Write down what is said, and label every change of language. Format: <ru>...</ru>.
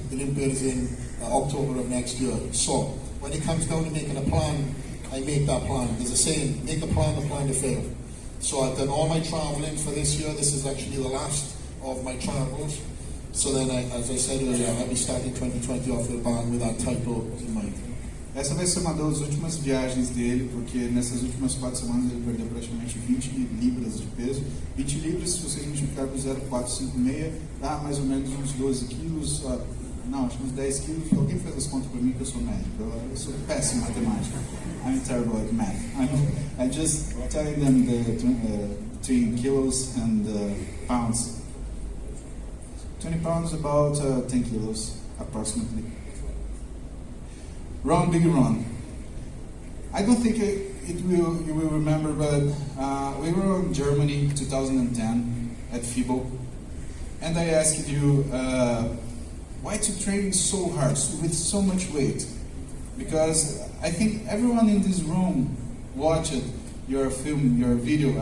<en>The Olympia is in October of next year. So when it comes down to making a plan, I make that plan. There's a saying, make a plan to fail. So I've done all my traveling for this year. This is actually the last of my travels. So then, as I said earlier, I'll be starting 2020 off the band with that title in mind.</en> <pt>Essa vai ser uma das últimas viagens dele, porque nessas últimas 4 semanas ele perdeu praticamente 20 libras de peso. 20 libras, se você multiplicar por 0,456, dá mais ou menos uns 12 quilos, não, acho que uns 10 quilos. Alguém faz as contas para mim, que eu sou médico, eu sou péssimo em matemática.</pt> <en>I'm terrible at math. I'm just telling them between kilos and pounds. 20 pounds, about 10 kilos, approximately. Ron, Big Ron. I don't think you will remember, but we were in Germany 2010 at FIBO, and I asked you why to train so hard with so much weight, because I think everyone in this room watched your film, your video.</en>